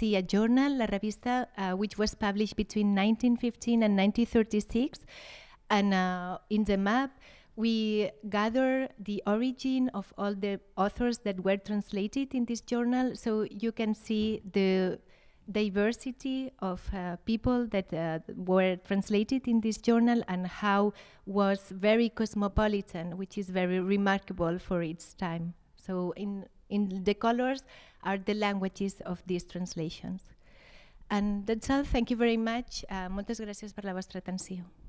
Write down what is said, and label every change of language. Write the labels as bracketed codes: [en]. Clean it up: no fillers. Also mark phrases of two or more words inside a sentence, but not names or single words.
[en] a journal, La Revista, which was published between 1915 and 1936, and in the map we gather the origin of all the authors that were translated in this journal, so you can see the diversity of people that were translated in this journal and how was very cosmopolitan, which is very remarkable for its time. So in the colors are the languages of these translations. And that's all. Thank you very much. [ca] Moltes gràcies per la vostra atenció.